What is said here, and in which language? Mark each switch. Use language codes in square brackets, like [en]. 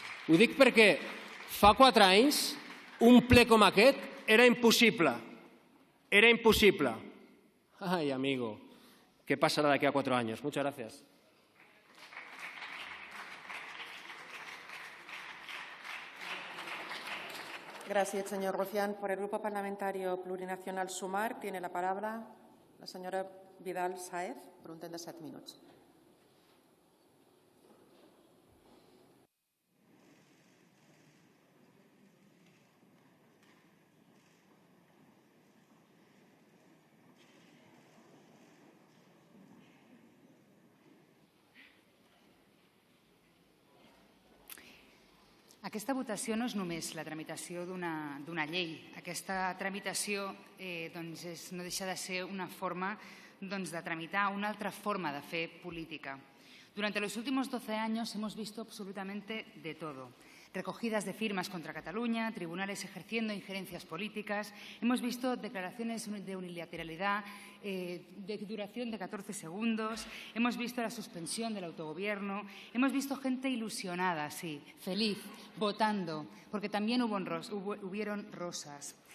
[ca] Ho dic perquè fa 4 anys un ple com aquest era impossible. Era impossible. [es] Ay, amigo, ¿qué pasará de aquí a 4 años? Muchas gracias. Gracias, señor Rufián. Por el Grupo Parlamentario Plurinacional Sumar tiene la palabra la señora Vidal Sáez por [ca] un temps de 7 minuts. Aquesta votació no és només la tramitació d'una llei. Aquesta tramitació no deixa de ser una forma de tramitar una altra forma de fer política. [es] Durante los últimos 12 años hemos visto absolutamente de todo. Recogidas de firmas contra Cataluña, tribunales ejerciendo injerencias políticas, hemos visto declaraciones de unilateralidad de duración de 14 segundos, hemos visto la suspensión del autogobierno, hemos visto gente ilusionada, sí, feliz, votando, porque también hubieron rosas.